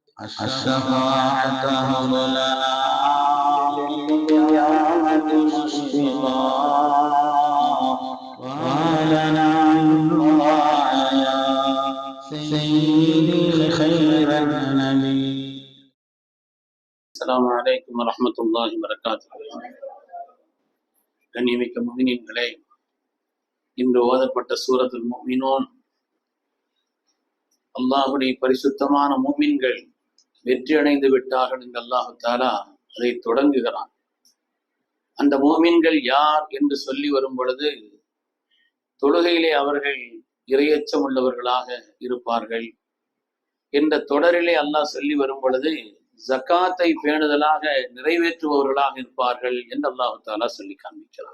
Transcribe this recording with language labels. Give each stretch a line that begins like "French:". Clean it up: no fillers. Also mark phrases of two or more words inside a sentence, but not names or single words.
Arabic: الشفاعة هب لنا بالقيامة مشفقا وهب لنا من دعاء سيدي خير النبي. السلام عليكم ورحمة الله وبركاته.
Tamil: கண்ணியமிக்க முஃமினீன்களே, இன்று ஓதப்பட்ட சூரத்துல் முஃமினூன் அல்லாஹ்வுடைய பரிசுத்தமான முஃமின்கள் வெற்றி அடைந்து விட்டார்கள் என்று
Arabic: الله تعالى
Tamil: அதை தொடங்குகிறான். அந்த முஃமின்கள் யார் என்று சொல்லி வரும் பொழுது, தொழுகையிலே அவர்கள் இறையச்சம் உள்ளவர்களாக இருப்பார்கள் என்ற தொடரிலே அல்லாஹ் சொல்லி வரும் பொழுது, ஜக்காத்தை பேணுதலாக நிறைவேற்றுபவர்களாக இருப்பார்கள் என்று
Arabic: الله تعالى
Tamil: சொல்லி காண்பிக்கிறார்.